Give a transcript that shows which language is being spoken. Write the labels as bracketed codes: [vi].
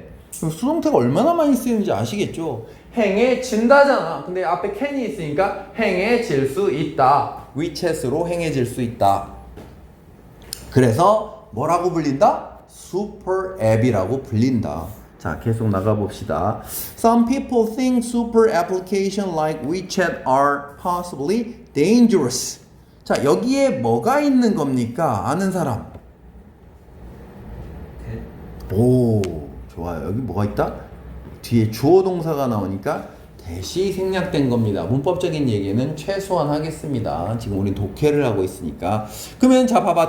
[ko] 수동태가 얼마나 많이 쓰이는지 아시겠죠? 행해진다잖아. 근데 앞에 can이 있으니까 행해질 수 있다. 위챗으로 행해질 수 있다. 그래서 뭐라고 불린다? super 앱이라고 불린다. 자, 계속 나가봅시다. [en] Some people think super application like WeChat are possibly dangerous. [ko] 자, 여기에 뭐가 있는 겁니까? 아는 사람. 오, 좋아요. 여기 뭐가 있다? 뒤에 주어 동사가 나오니까 대시 생략된 겁니다. 문법적인 얘기는 최소한 하겠습니다. 지금 우린 독해를 하고 있으니까. 그러면 자, 봐봐.